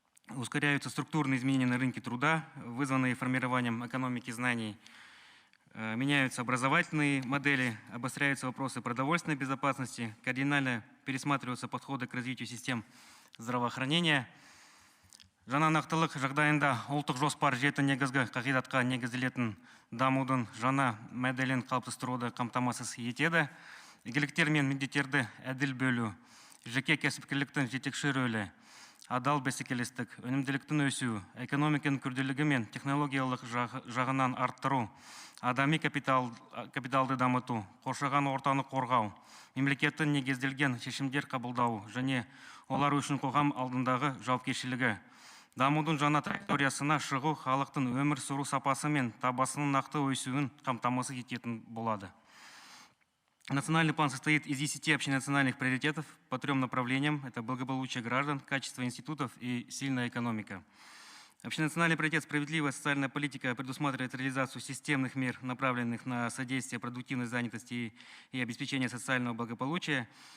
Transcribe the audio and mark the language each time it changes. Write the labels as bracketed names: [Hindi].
[Russian] Ускоряются структурные изменения на рынке труда, вызванные формированием экономики знаний. Меняются образовательные модели, обостряются вопросы продовольственной безопасности, кардинально пересматриваются подходы к развитию систем здравоохранения. [Kazakh] Жаңа нақтылық жағдайында ұлттық жоспар жеті негізгі қағидатқа негізделетін дамудың жаңа моделін қалыптастыруды қамтамасыз етеді. Игіліктер мен міндеттерді әділ бөлу, жеке кәсіпкерліктің жетекші рөлі, адал бәсекелестік, өнімділіктің өсуі, экономиканың күрделілігі мен технологиялық жағынан арттыру, адами капиталды дамыту, қоршаған ортаны қорғау, мемлекеттің негізделген шешімдер қабылдау және олар үшін қоғам алдындағы жауапкершілігі. Дамудың жаңа траекториясына шығу халықтың өмір сүру сапасы мен табасының нақты өсуін қамтамасыз ететін болады. [Russian] Национальный план состоит из 10 общенациональных приоритетов по 3 направлениям. Это благополучие граждан, качество институтов и сильная экономика. Общенациональный приоритет «Справедливая социальная политика» предусматривает реализацию системных мер, направленных на содействие продуктивной занятости и обеспечение социального благополучия.